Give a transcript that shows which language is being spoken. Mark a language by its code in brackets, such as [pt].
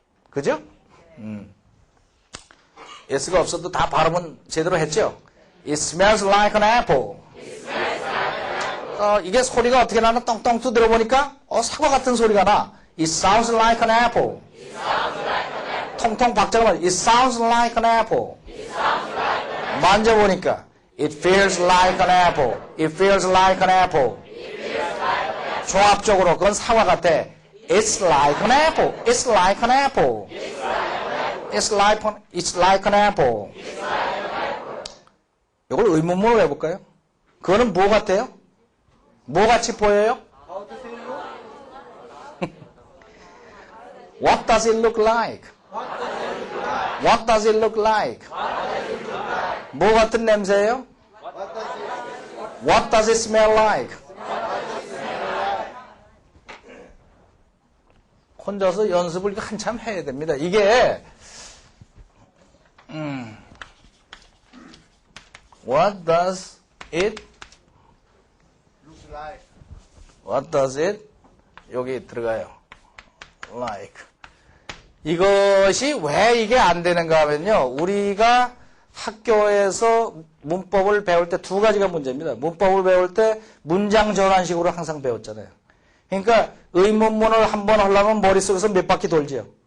[ko] 그죠? S가 없어도 다 발음은 제대로 했죠? [en] It smells like an apple. [ko] 이게 소리가 어떻게 나나 떵떵 두드려 보니까 사과 같은 소리가 나. [en] It sounds like an apple. [ko] 통통 박자가 맞아. [en] It sounds like an apple. [ko] 만져보니까 [en] It feels like an apple. It feels like an apple. [ko] 종합적으로 그건 사과 같아. [en] It's like an apple. It's like an apple. It's like an apple. [ko] 이걸 의문문으로 해볼까요? 그거는 뭐 같아요? 뭐 같이 보여요? [en] What does it look like? What does it look like? [ko] 뭐 같은 냄새예요? [en] What does it smell like? [ko] 혼자서 연습을 한참 해야 됩니다. 이게 [en] What does it Looks like. What does it [ko] 여기 들어가요. Like 이것이 왜 이게 안 되는가 하면요. 우리가 학교에서 문법을 배울 때 두 가지가 문제입니다. 문법을 배울 때 문장 전환식으로 항상 배웠잖아요. 그러니까 의문문을 한번 하려면 머릿속에서 몇 바퀴 돌지요.